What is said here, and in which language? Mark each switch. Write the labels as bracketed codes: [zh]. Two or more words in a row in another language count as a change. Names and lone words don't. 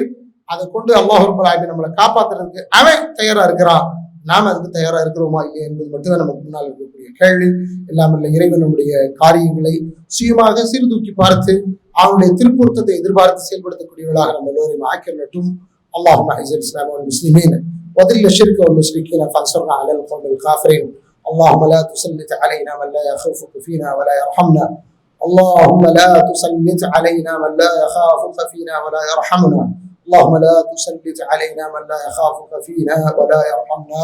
[ta] அதை கொண்டு அல்லாஹ் [ar] رب العالمين [ta] நம்மளை காப்பாத்துறதுக்கு அவன் தயாரா இருக்கிறான். நாம அதுக்கு தயாரா இருக்கிறோமா இல்லையா என்பது மட்டும்தான் நமக்கு முன்னால் இருக்கக்கூடிய கேள்வி. இல்லாமல் இறைவன் நம்முடைய காரியங்களை சுயமாக சீர்தூக்கி பார்த்து அவனுடைய திருப்பொருத்தத்தை எதிர்பார்த்து செயல்படுத்தக்கூடியவர்களாக நம்ம எல்லோரையும் ஆக்கிரட்டும். [ar] اللهم اعز الاسلام والمسلمين وذل الشرك والمشركين فانصرنا على القوم الكافرين. اللهم لا تسلط علينا من لا يخافك فينا ولا يرحمنا. اللهم لا تسلط علينا من لا يخافك فينا ولا يرحمنا. اللهم لا تسلط علينا من لا يخافك فينا ولا يرحمنا.